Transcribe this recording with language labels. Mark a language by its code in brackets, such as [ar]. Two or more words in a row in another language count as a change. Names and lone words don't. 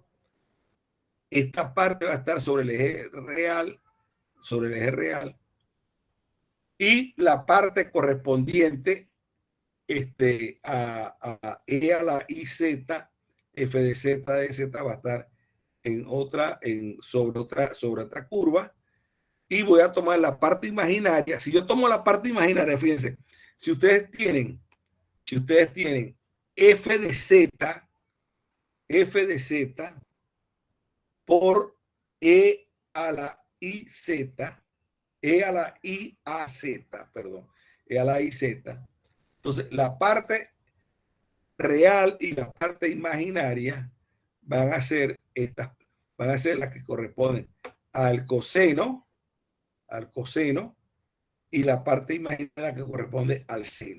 [es] Esta parte va a estar sobre el eje real, y la parte correspondiente a e a la iz, f de z de z va a estar sobre otra curva, y voy a tomar la parte imaginaria. Si yo tomo la parte imaginaria, fíjense, si ustedes tienen f de z por e a la iz, e a la i a z, perdón, e a la iz. Entonces, la parte real y la parte imaginaria van a ser las que corresponden al coseno, y la parte imaginaria que corresponde al seno.